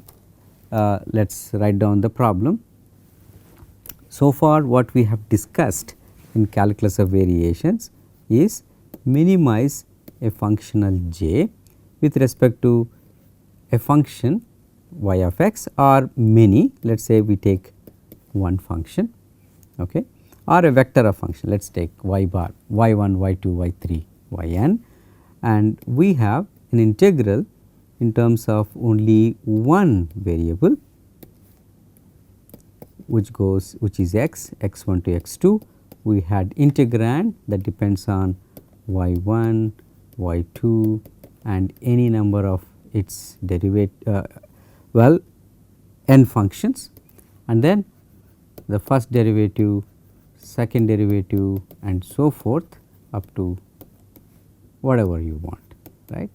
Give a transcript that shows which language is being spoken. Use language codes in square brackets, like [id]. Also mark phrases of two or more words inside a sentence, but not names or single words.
[en] Let us write down the problem. So far what we have discussed in calculus of variations is minimize a functional j with respect to a function y of x or many, let us say we take one function, okay, or a vector of function, let us take y bar, y1, y2, y3, yn, and we have an integral in terms of only one variable which is x, x1 to x2. We had integrand that depends on y1, y2 and any number of its n functions, and then the first derivative, second derivative and so forth up to whatever you want, right.